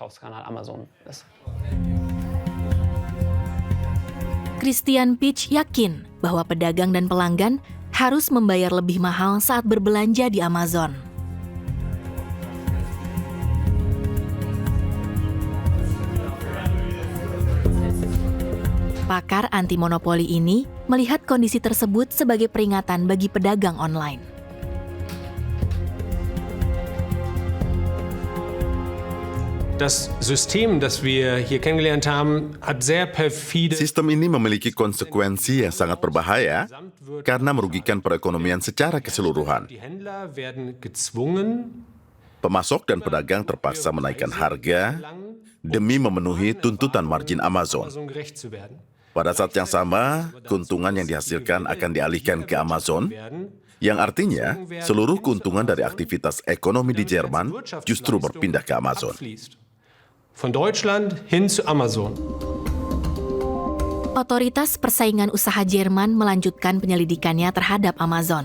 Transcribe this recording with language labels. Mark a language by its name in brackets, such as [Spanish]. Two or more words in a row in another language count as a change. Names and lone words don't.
[Indonesian] Christian Peach yakin bahwa pedagang dan pelanggan harus membayar lebih mahal saat berbelanja di Amazon. Pakar anti monopoli ini melihat kondisi tersebut sebagai peringatan bagi pedagang online. [German] Das System, das wir hier kennengelernt haben, hat sehr perfide. [Indonesian] Sistem ini memiliki konsekuensi yang sangat berbahaya karena merugikan perekonomian secara keseluruhan. [German] Die Händler werden gezwungen, [Indonesian] Pemasok dan pedagang terpaksa menaikkan harga demi memenuhi tuntutan margin Amazon. [German] Amazon gerecht zu werden. [Indonesian] Pada saat yang sama, keuntungan yang dihasilkan akan dialihkan ke Amazon, yang artinya seluruh keuntungan dari aktivitas ekonomi di Jerman justru berpindah ke Amazon. [German] Von Deutschland hin zu Amazon. [Indonesian] Otoritas Persaingan Usaha Jerman melanjutkan penyelidikannya terhadap Amazon.